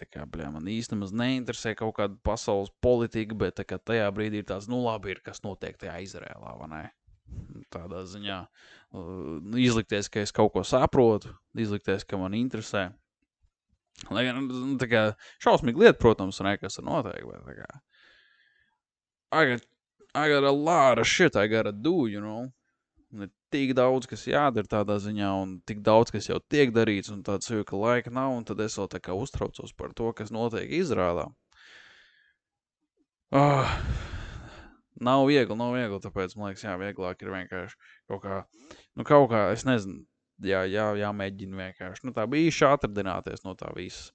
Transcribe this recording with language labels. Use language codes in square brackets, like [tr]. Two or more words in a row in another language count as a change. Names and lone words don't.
[lv] Man īstenībā neinteresē kaut kāda pasaules politika, bet tajā brīdī ir tāds, labi ir, kas notiek tajā Izrēlā, vai ne? Tādā ziņā izlikties, ka es kaut ko saprotu, izlikties, ka man interesē. Lai gan, šausmīgi lieta, protams, un kas ir noteikti, bet [en] I got a lot of shit I gotta do, you know? [lv] Un ir tik daudz, kas jādara tādā ziņā, un tik daudz, kas jau tiek darīts, un tāds jau, ka laika nav, un tad es vēl uztraucos par to, kas notiek Izrēlā. Nav viegli, tāpēc, man liekas, jā, vieglāk ir vienkārši kaut kā, es nezinu, jāmēģina vienkārši, tā bija atradināties no tā visa.